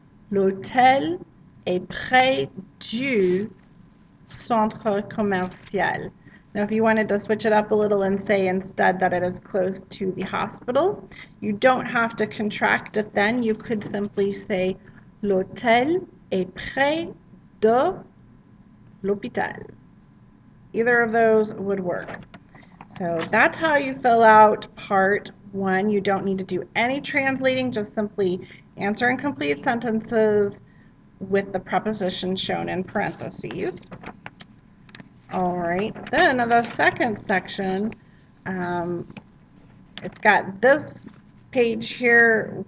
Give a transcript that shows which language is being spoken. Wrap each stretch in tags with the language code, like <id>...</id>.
<fr>L'hôtel est près du centre commercial.</fr> <en>Now, if you wanted to switch it up a little and say instead that it is close to the hospital, you don't have to contract it then. You could simply say</en> <fr>l'hôtel est près de l'hôpital.</fr> <en>Either of those would work. So that's how you fill out part one. You don't need to do any translating, just simply answer and complete sentences with the prepositions shown in parentheses. All right, then the second section, it's got this page here.</en>